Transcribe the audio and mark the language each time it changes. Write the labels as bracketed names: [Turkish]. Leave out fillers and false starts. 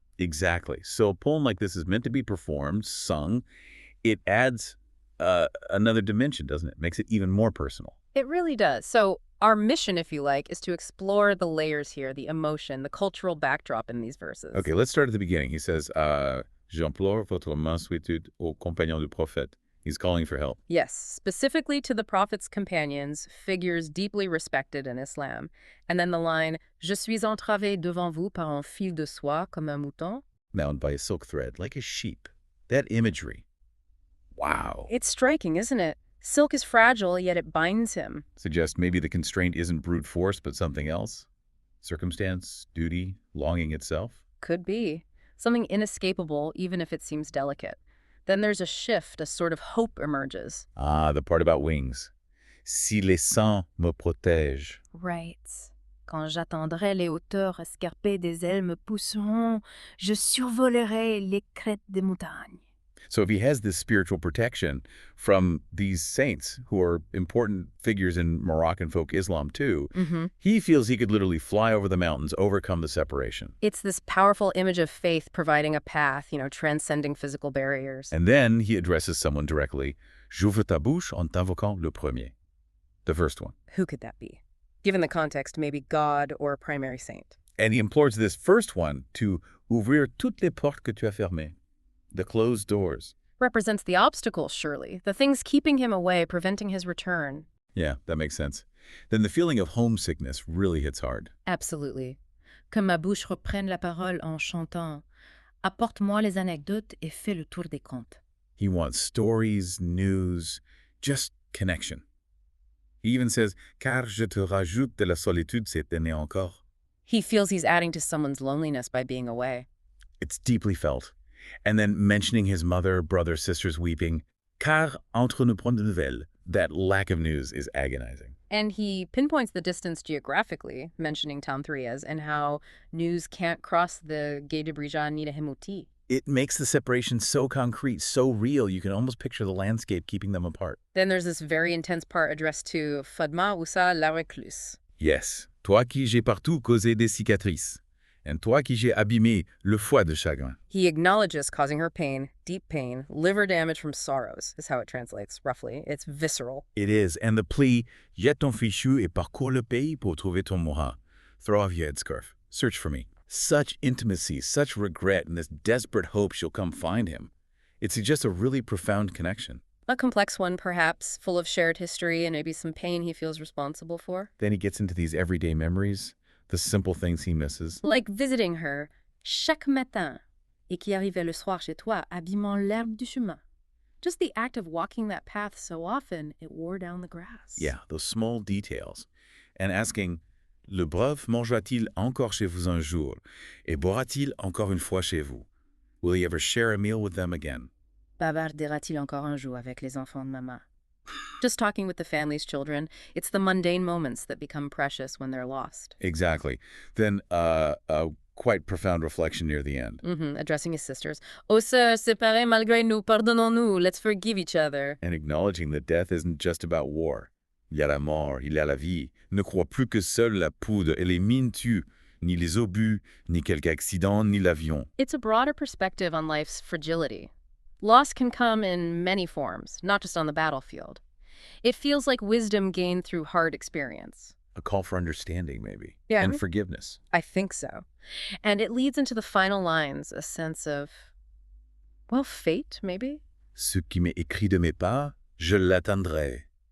[English] Exactly. So a poem like this is meant to be performed, sung. It adds another dimension, doesn't it? Makes it even more personal. It really does. So our mission, if you like, is to explore the layers here, the emotion, the cultural backdrop in these verses. Okay, let's start at the beginning. He says, [French] J'implore votre mansuétude aux compagnons du prophète. [English] He's calling for help. Yes, specifically to the Prophet's companions, figures deeply respected in Islam. And then the line, [French] Je suis entravé devant vous par un fil de soie comme un mouton. [English] Bound by a silk thread, like a sheep. That imagery. Wow. It's striking, isn't it? Silk is fragile, yet it binds him. Suggests maybe the constraint isn't brute force, but something else? Circumstance, duty, longing itself? Could be. Something inescapable, even if it seems delicate. Then there's a shift, a sort of hope emerges. Ah, the part about wings. [French] Si les saints me protègent. [English] Right. [French] Quand j'attendrai les hauteurs escarpées des ailes me pousseront, je survolerai les crêtes des montagnes. [English] So if he has this spiritual protection from these saints, who are important figures in Moroccan folk Islam too, he feels he could literally fly over the mountains, overcome the separation. It's this powerful image of faith providing a path, transcending physical barriers. And then he addresses someone directly, [French] J'ouvre ta bouche en t'invoquant le premier. [English] The first one. Who could that be? Given the context, maybe God or a primary saint. And he implores this first one to [French] ouvrir toutes les portes que tu as fermées. [English] The closed doors. Represents the obstacles, surely. The things keeping him away, preventing his return. Yeah, that makes sense. Then the feeling of homesickness really hits hard. [French] Absolutely. Que ma bouche reprenne la parole en chantant. Apporte-moi les anecdotes et fais le tour des contes. [English] He wants stories, news, just connection. He even says, [French] car je te rajoute de la solitude cette année encore. [English] He feels he's adding to someone's loneliness by being away. It's deeply felt. And then mentioning his mother, brother, sisters weeping, [French] car entre nous point de nouvelles. [English] That lack of news is agonizing. And he pinpoints the distance geographically, mentioning Tamthrias, and how news can't cross the Gué de Brija ni de Hemouti. It makes the separation so concrete, so real, you can almost picture the landscape keeping them apart. Then there's this very intense part addressed to Fadma Oussa la recluse. Yes, toi qui j'ai partout causé des cicatrices, and toi qui j'ai abîmé le foie de chagrin. He acknowledges causing her pain, deep pain, liver damage from sorrows, is how it translates, roughly. It's visceral. It is, and the plea, [French] jette ton fichu et parcours le pays pour trouver ton moha. [English] Throw off your headscarf. Search for me. Such intimacy, such regret, and this desperate hope she'll come find him. It suggests a really profound connection. A complex one, perhaps, full of shared history and maybe some pain he feels responsible for. Then he gets into these everyday memories, the simple things he misses. Like visiting her [French] chaque matin, et qui arrivait le soir chez toi, abîmant l'herbe du chemin. [English] Just the act of walking that path so often, it wore down the grass. Yeah, those small details. And asking, [French] le brave mangera-t-il encore chez vous un jour, et boira-t-il encore une fois chez vous? [English] Will he ever share a meal with them again? [French] Bavardera-t-il encore un jour avec les enfants de maman? [English] Just talking with the family's children, it's the mundane moments that become precious when they're lost. Exactly. Then a quite profound reflection near the end. Addressing his sisters. [French] Oh, sœurs, séparés malgré nous, pardonnons-nous, [English] let's forgive each other. And acknowledging that death isn't just about war. [French] Il y a la mort, il y a la vie. Ne crois plus que seule la poudre et les mines tuent, ni les obus, ni quelque accident, ni l'avion. [English] It's a broader perspective on life's fragility. Loss can come in many forms, not just on the battlefield. It feels like wisdom gained through hard experience. A call for understanding, maybe. Yeah. And forgiveness. I think so. And it leads into the final lines, a sense of, well, fate, maybe? [French] Ce qui m'est écrit de mes pas, je l'atteindrai.